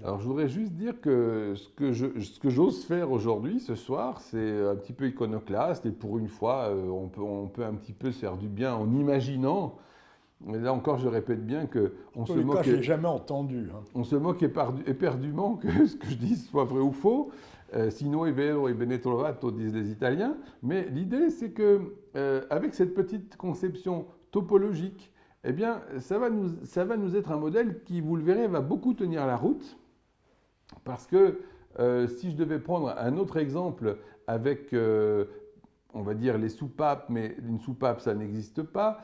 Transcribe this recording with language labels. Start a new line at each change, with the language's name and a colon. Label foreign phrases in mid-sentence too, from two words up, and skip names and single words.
French: Alors je voudrais juste dire que ce que j'ose faire aujourd'hui, ce soir, c'est un petit peu iconoclaste et pour une fois, on peut un petit peu se faire du bien en imaginant. Mais là encore, je répète bien qu'on se moque. Je n'ai jamais entendu. Hein. On se moque éperdument que ce que je dis soit vrai ou faux.
Italian: Sino è vero e bene trovato,
French: disent les Italiens. Mais l'idée, c'est que avec cette petite conception topologique, eh bien, ça va nous être un modèle qui, vous le verrez, va beaucoup tenir la route. Parce que si je devais prendre un autre exemple avec on va dire les soupapes, mais une soupape, ça n'existe pas.